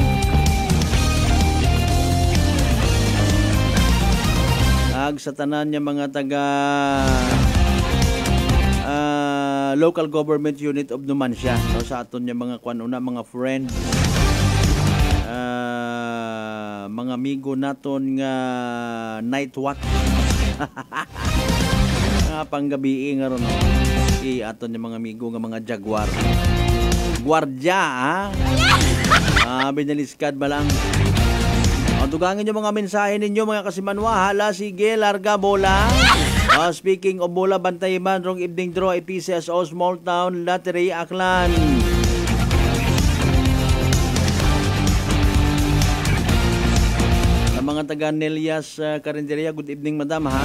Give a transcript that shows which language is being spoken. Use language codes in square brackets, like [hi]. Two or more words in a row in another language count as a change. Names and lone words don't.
[akl] Sa tanan niya mga taga [en] local government unit of Numancia. [akl] No, sa aton niya mga kwanuna, mga friend. Mga amigo naton nga night watch. Panggabi nga ron. Aton niya mga amigo nga mga jaguar. Guardia, ha? Binaliskad ba lang? Tugangin nyo mga mensahe ninyo mga kasimanwa. Hala, sige, larga bola. [en] Speaking of [akl] bola, bantay man rong [en] evening draw [akl] PCSO Small Town Lottery Aklan. Sa mga taga Nelias Carinderia, [en] good evening madam, [akl] ha?